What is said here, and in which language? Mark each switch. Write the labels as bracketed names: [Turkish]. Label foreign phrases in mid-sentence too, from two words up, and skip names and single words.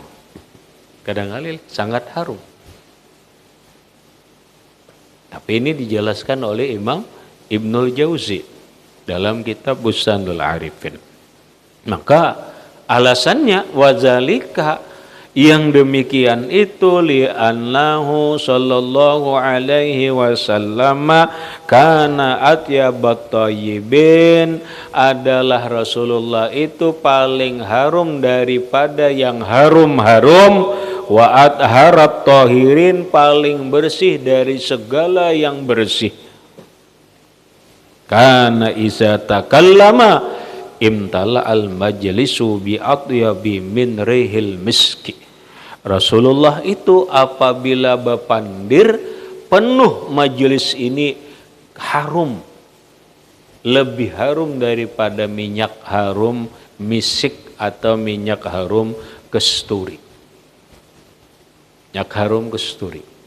[Indonesian] Kadang-kadang sangat harum. Tapi ini dijelaskan oleh Imam Ibnul Jauzi dalam kitab Bustanul Arifin. Maka alasannya wazalika, yang demikian itu [Arabic] لأنه صلى الله عليه وسلم كان أطيب الطيبين, [Indonesian] adalah Rasulullah itu paling harum daripada yang harum-harum, [Arabic] وأطهر الطاهرين, [Indonesian] paling bersih dari segala yang bersih. [Arabic] كان إذا تكلم امتلأ المجلس بأطيب من ريح المسك. [Banjar] Rasulullah itu apabila bepandir, penuh majelis ini harum, lebih harum daripada minyak harum misik atau minyak harum kesturi. Minyak harum kesturi.